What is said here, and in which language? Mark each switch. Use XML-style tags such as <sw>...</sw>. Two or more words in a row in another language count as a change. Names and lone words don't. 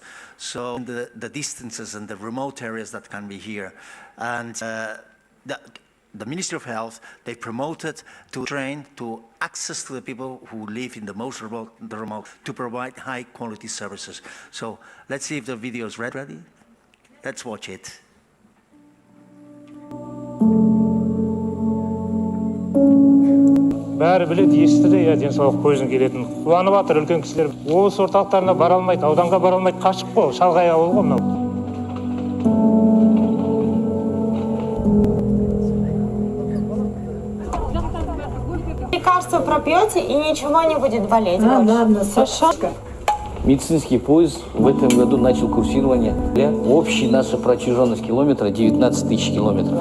<en>So the distances and the remote areas that can be here. And the Ministry of Health, they promoted to train to access to the people who live in the most remote to provide high quality services. So let's see if the video is ready. Let's watch it.</en> <kk>Бәрі біледі, естіді, денсаулық пойызын келетін. Қуанып жатыр үлкен кісілер. Облыс орталықтарына бара алмайды, ауданға бара алмайды, қашық қой, шалғай ауыл ғой мынау.</kk> <ru>Лекарство пропьете и ничего не будет болеть. Ладно, Саша. Медицинский поезд в этом году начал курсирование. Общая наша протяженность километра 19 тысяч километров.</ru>